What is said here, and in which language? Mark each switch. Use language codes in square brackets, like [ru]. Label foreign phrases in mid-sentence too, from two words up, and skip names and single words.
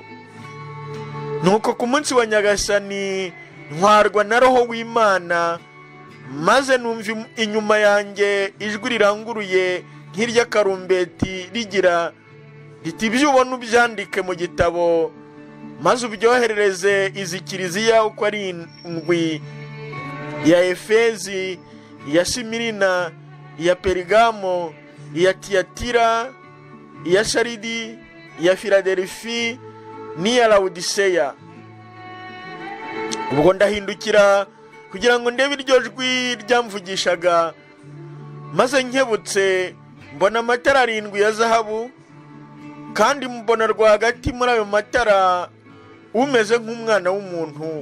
[rw] Nuko ku munsi wa Nyagasani ntwarwa na roho w'Imana, maze numva inyuma yanjye ijwi riranguruye nk'iry'akarumbeti rigira riti, ibyo ubona ubyandike mu gitabo, maze ubyoherereze izi kiliziya uko ari indwi: iya Efezi, iya Simirina, iya Perigamo, iya Tiyatira, iya Saridi, iya Filadelifi n'iya Lawodiseya. Ubwo ndahindukira kugira ngo ndebe iryo jwi ryamvugishaga, maze nkebutse mbona amatara 7 ya zahabu, kandi mbona rwagati muri ayo matara umeze nk'umwana w'umuntu.